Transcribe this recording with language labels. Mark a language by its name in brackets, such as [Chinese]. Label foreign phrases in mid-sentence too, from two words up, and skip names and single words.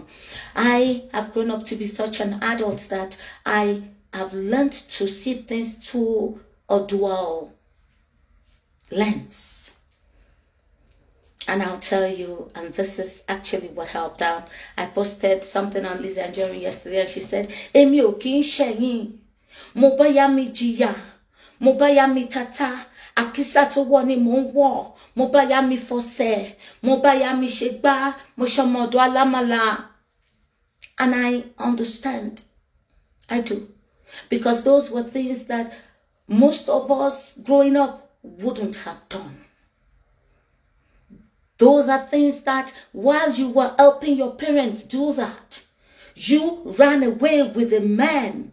[English] I have grown up to be such an adult that I've learned to see things through a dual lens. And I'll tell you, and this is actually what helped out. I posted something on Lizzie Anjorin yesterday, and she said, [Yoruba] Emi o kin sheyin, mo baya mi jiya, mo baya mi tata, akisa to wo ni mo wo, mo baya mi fose, mo baya mi shegba, mo shomodo alamala. [English] And I understand. I do. Because those were things that most of us growing up wouldn't have done. Those are things that while you were helping your parents do that, you ran away with a man.